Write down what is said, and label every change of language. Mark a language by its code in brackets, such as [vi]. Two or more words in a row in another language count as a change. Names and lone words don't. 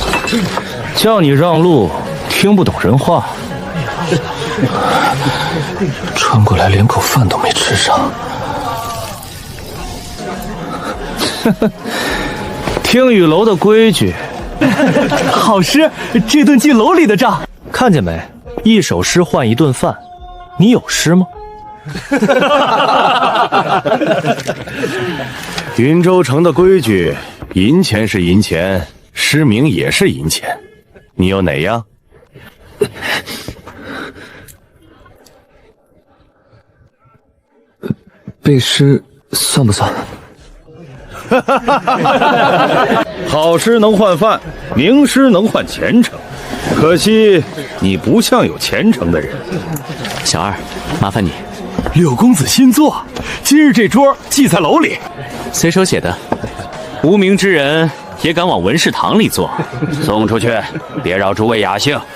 [zh] 叫你讓路，听不懂人话。穿过来连口饭都没吃上。听雨楼的規矩。好诗，这頓记楼裡的賬。看見沒？一首詩換一頓飯。你有詩嗎？雲州城的規矩，銀錢是銀錢，詩名也是銀錢。你有哪樣？背詩算不算？好詩能換飯，名詩能換前程。可惜你不像有前程的人。小二，麻煩你。柳公子新作，今日这桌记在楼里。随手写的，无名之人也敢往文士堂里坐？送出去，別擾諸位雅興。